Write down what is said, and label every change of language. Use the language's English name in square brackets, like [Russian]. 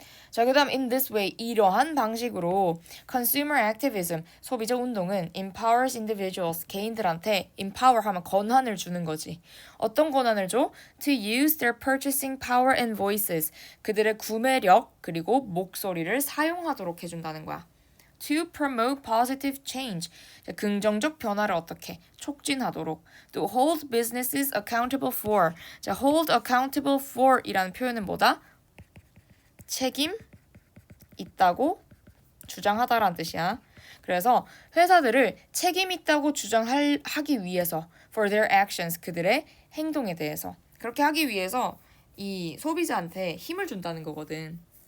[Korean] 자, 그 다음 [English] in this way, [Korean] 이러한 방식으로 [English] consumer activism, [Korean] 소비자 운동은 [English] empowers individuals, [Korean] 개인들한테 empower 하면 권한을 주는 거지. 어떤 권한을 줘? [English] To use their purchasing power and voices, [Korean] 그들의 구매력 그리고 목소리를 사용하도록 해준다는 거야. [English] To promote positive change, [Korean] 긍정적 변화를 어떻게 촉진하도록. [English] To hold businesses accountable for, 자, hold accountable for [Korean] 이라는 표현은 뭐다? 책임 있다고 주장하다라는 뜻이야. 그래서 회사들을 책임 있다고 주장하기 위해서 [English] for their actions, [Korean] 그들의 행동에 대해서 그렇게 하기 위해서 이 소비자한테 힘을 준다는 거거든.